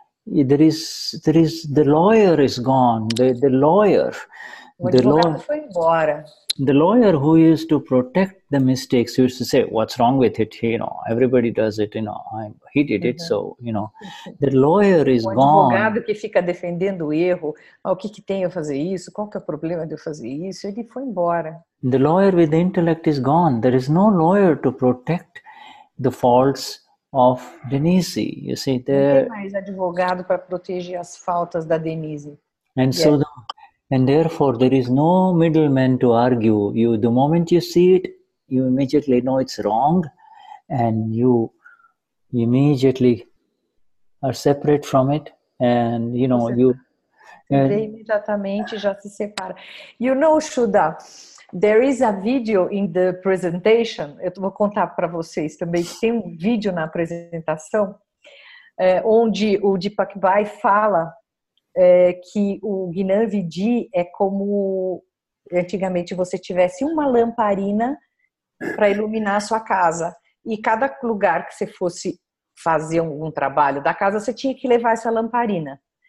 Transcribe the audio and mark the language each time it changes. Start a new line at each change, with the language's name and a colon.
English: There is the lawyer is gone. The lawyer.
Portuguese: O advogado foi embora.
English: The lawyer who used to protect the mistakes used to say, "What's wrong with it? Everybody does it. He did it." So, the lawyer is gone.
Portuguese: O advogado que fica defendendo o erro, o que tem eu fazer isso? Qual que é o problema de eu fazer isso? Ele foi embora.
English: The lawyer with the intellect is gone. There is no lawyer to protect the faults of Denize. You see,
Portuguese: não tem mais advogado para proteger as faltas da Denize.
English: And therefore, there is no middleman to argue. The moment you see it, you immediately know it's wrong, and you immediately are separate from it, and
Portuguese: imediatamente já se separa.
English: Shuddha, there is a video in the presentation.
Portuguese: Eu vou contar para vocês também que tem um vídeo na apresentação onde o Deepak Bhai fala que o Gnan Vidi é como antigamente você tivesse uma lamparina para iluminar a sua casa, e cada lugar que você fosse fazer um trabalho da casa, você tinha que levar essa lamparina.